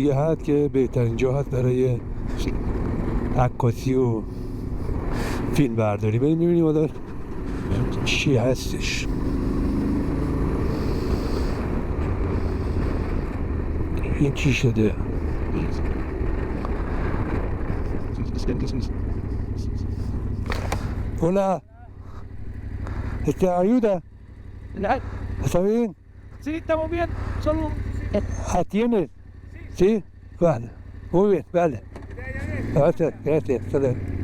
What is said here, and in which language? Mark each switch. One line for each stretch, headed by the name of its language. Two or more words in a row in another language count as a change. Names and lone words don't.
Persian: چندی جای دیگه هست که بهترین جا هست برای عکاسی و فیلم برداری. بریم ببینیم حالا چی هستش. این چی شده؟
Spanish: Hola. ¿Ayuda? ¿Está bien? Sí, estamos bien. Solo ¿Atiendes? Sí. Vale. Muy bien, vale. Gracias, gracias. Hasta luego.